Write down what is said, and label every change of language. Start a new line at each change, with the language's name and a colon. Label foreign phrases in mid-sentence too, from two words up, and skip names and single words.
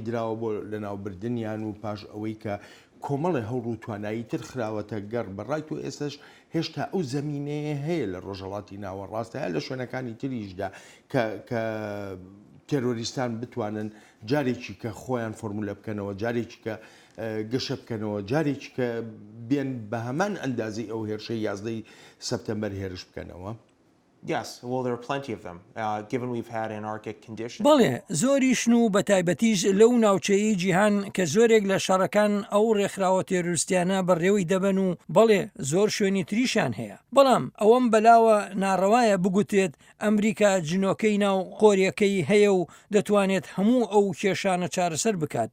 Central Kurdish: دراوە بۆ لەناوبردنیان و پاش ئەوەی کە کۆمەڵی هەوڵ و توانایی تر خراوەتە گەڕ بەڕایت و ئێستش هێشتا ئەو زەمینەیە هەیە لە ڕۆژهەڵاتی ناوەڕاستە هەیە لە شوێنەکانی تریشدا کە تێرۆریستان بتوانن جارێکی کە خۆیان فۆرمولە بکەنەوە جارێکی کە گەشە بکەنەوە جارێکی کە بێن بە هەمان ئەندازی ئەو هێرشەی یازدەی سەپتێمبەر هێرش بکەنەوە.
English: Yes, well, there are plenty of them, given we've had anarchic conditions.
Central Kurdish: بەڵێ زۆریشن و بە تایبەتیش لەو ناوچەیی جیهان کە زۆرێک لە شەڕەکان ئەو ڕێکخراوە تێروریستیانە بەڕێوەی دەبن و بەڵێ زۆر شوێنی تریشان هەیە. بەڵام ئەوەم بەلاوە ناڕەوایە بگوتێت ئەمریکا جنۆکەی ناو قۆریەکەی هەیە و دەتوانێت هەموو ئەو کێشانە چارەسەر بکات.